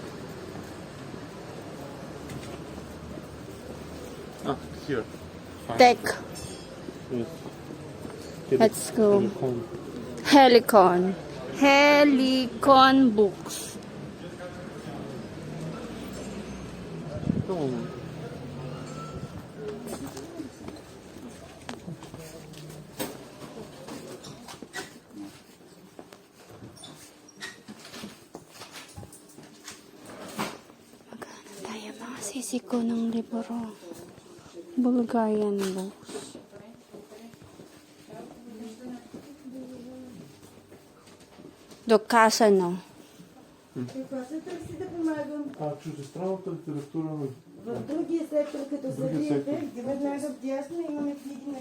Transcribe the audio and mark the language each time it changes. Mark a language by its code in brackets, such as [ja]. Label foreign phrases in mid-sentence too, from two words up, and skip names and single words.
[en] Ah, here. Fine. Tech. Yes. Let's go. Telephone. Helicon. Helicon books. Come on. [tl] Maghanap tayo mga sisiko ng libro. Bulgarian books. [bg] Доказано. А чуждестранната литература В другия сектор, като Другия сектор. завиете, веднага вдясно имаме книги на...